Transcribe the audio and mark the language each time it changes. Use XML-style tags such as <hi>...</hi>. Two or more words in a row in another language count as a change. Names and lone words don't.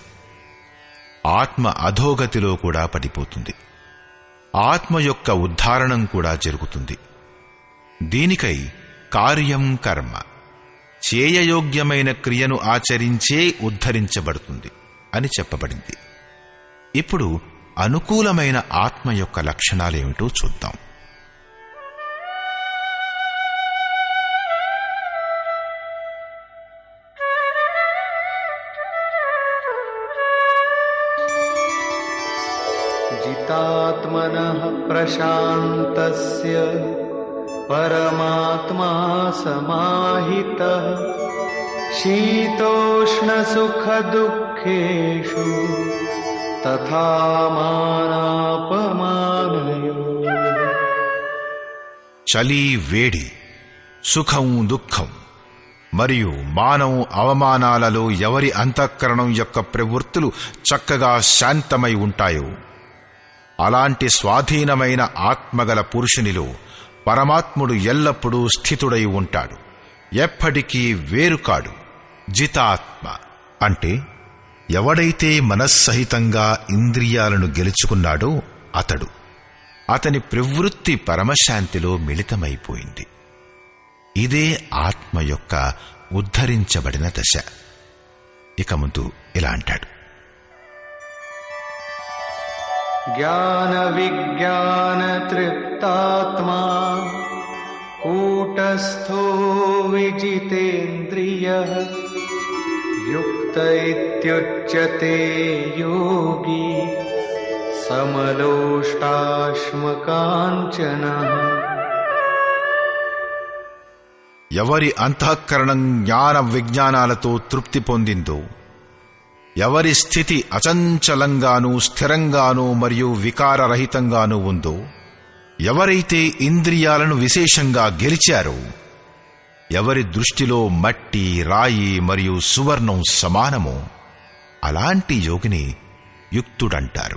<te>ఆత్మ అధోగతిలో కూడా పడిపోతుంది, ఆత్మ యొక్క ఉద్ధారణం కూడా జరుగుతుంది. దీనికై కార్యం కర్మ, చేయయోగ్యమైన క్రియను ఆచరించే ఉద్ధరించబడుతుంది అని చెప్పబడింది. ఇప్పుడు అనుకూలమైన ఆత్మ యొక్క లక్షణాలేమిటో చూద్దాం.</te> <sa>जितात्मनः प्रशान्तस्य परमात्मा समाहितः शीतोष्णसुखदुःखेषु तथा मानापमानयोः.</sa> <te>చలి వేడి, సుఖం దుఃఖం మరియు మానం అవమానాలలో ఎవరి అంతఃకరణం యొక్క ప్రవృత్తులు చక్కగా శాంతమై ఉంటాయో అలాంటి స్వాధీనమైన ఆత్మగల పురుషునిలో పరమాత్ముడు ఎల్లప్పుడూ స్థితుడై ఉంటాడు, ఎప్పటికీ వేరుకాడు. జితాత్మ అంటే ఎవడైతే మనస్సహితంగా ఇంద్రియాలను గెలుచుకున్నాడో అతని ప్రవృత్తి పరమశాంతిలో మిళితమైపోయింది. ఇదే ఆత్మ యొక్క ఉద్ధరించబడిన దశ. ఇక ముందు ఇలా అంటాడు:</te> <sa>ज्ञान विज्ञान तृप्तात्मा कूटस्थो विजितेन्द्रियः युक्त इत्युच्यते योगी समलोष्टाश्मकाञ्चनः.</sa> <te>ఎవరి అంతఃకరణం జ్ఞాన విజ్ఞానాలతో తృప్తి పొందిందో, ఎవరి స్థితి అచంచలంగానూ స్థిరంగానూ మరియు వికారరహితంగానూ ఉందో, ఎవరైతే ఇంద్రియాలను విశేషంగా గెలిచారో, ఎవరి దృష్టిలో మట్టి, రాయి మరియు సువర్ణం సమానమో అలాంటి యోగిని యుక్తుడంటారు.</te>